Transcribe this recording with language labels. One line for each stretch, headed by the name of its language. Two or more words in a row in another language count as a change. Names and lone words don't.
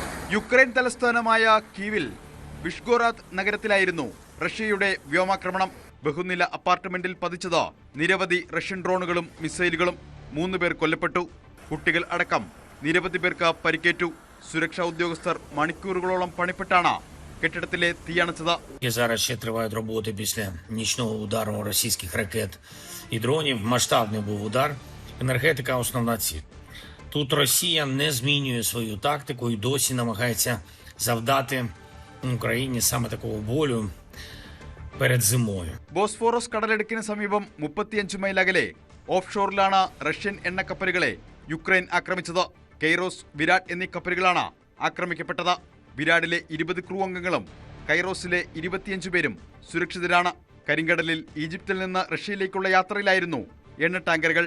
Malayalam: യുക്രൈൻ തലസ്ഥാനമായ കീവിൽ വിഷ്ഗോറാത്ത് നഗരത്തിലായിരുന്നു റഷ്യയുടെ വ്യോമാക്രമണം. ബഹുനില അപ്പാർട്ട്മെന്റിൽ പതിച്ചത് നിരവധി റഷ്യൻ ഡ്രോണുകളും മിസൈലുകളും. 3 പേർ കൊല്ലപ്പെട്ടു. കുട്ടികൾ അടക്കം നിരവധി പേർക്ക് പരിക്കേറ്റു. സുരക്ഷാ ഉദ്യോഗസ്ഥർ മണിക്കൂറുകളോളം പണിപ്പെട്ടാണ് കെട്ടിടത്തിലെ തീയണച്ചത്.
Ukrainian: Зараз ще тривають роботи після нічного удару російських ракет і дронів. Масштабний був удар. Енергетика – основна ціль. Тут Росія не змінює свою тактику і досі намагається завдати Україні саме такого болю перед зимою.
Malayalam: ബോസ്ഫോറസ് കടലിടുക്കിന് സമീപം 35 മൈൽ അകലെ ഓഫ് ഷോറിലാണ് റഷ്യൻ എണ്ണക്കപ്പലുകളെ യുക്രൈൻ ആക്രമിച്ചത്. കൈറോസ്, വിരാട് എന്നീ കപ്പലുകളാണ് ആക്രമിക്കപ്പെട്ടത്. വിരാടിലെ 20 ക്രൂ അംഗങ്ങളും കൈറോസിലെ 25 പേരും സുരക്ഷിതരാണ്. കരിങ്കടലിൽ ഈജിപ്തിൽ നിന്ന് റഷ്യയിലേക്കുള്ള യാത്രയിലായിരുന്നു എണ്ണ ടാങ്കറുകൾ.